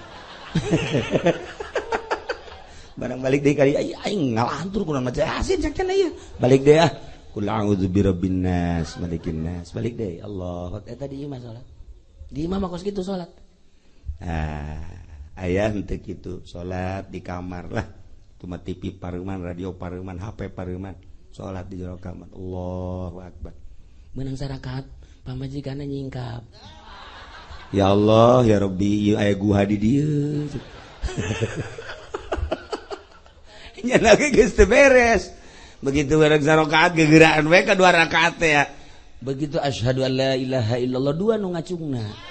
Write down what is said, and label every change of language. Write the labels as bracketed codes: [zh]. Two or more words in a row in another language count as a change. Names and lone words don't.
[su] barang balik deui kali aing ngalantur kunaon maca yasin cak cenah ieu balik deui [ar] قل أعوذ برب الناس ملك الناس [su] balik deui Allah eta di imah salat di imah mah kos kitu salat aya henteu kitu salat di kamar lah cuma TV pareuman radio pareuman HP pareuman salat di jero kamar [ar] الله أكبر [su] meunang sarakaat pamajikanna nyingkap [ar] يا الله يا ربي [su] ieu aya guha di dieu nya lagi geus teu beres begitu beres sarakaat gegeuraan we ka 2 rakaat teh ya begitu [ar] أشهد أن لا إله إلا الله [su] 2 nu ngacungna